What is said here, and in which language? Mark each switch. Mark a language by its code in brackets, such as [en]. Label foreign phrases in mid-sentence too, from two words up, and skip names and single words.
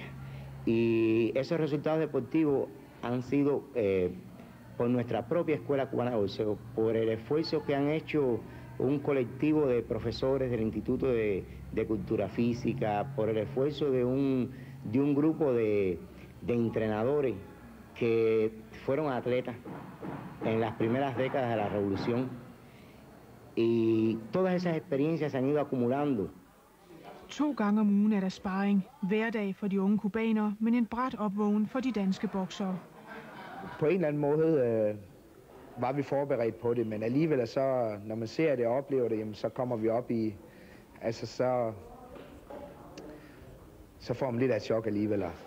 [es] Y esos resultados deportivos han sido por nuestra propia Escuela Cubana de Boxeo, por el esfuerzo que han hecho un colectivo de profesores del Instituto de Cultura Física, por el esfuerzo de un grupo de entrenadores que fueron atletas en las primeras décadas de la Revolución. Y todas esas experiencias se han ido acumulando. [da] 2 gange om ugen er der sparring. Hver dag for de unge kubanere, men en brat opvågen for de danske boksere. På en eller anden måde var vi forberedt på det, men alligevel så, når man ser det og oplever det, jamen, så kommer vi op i, altså så får man lidt af et chok alligevel.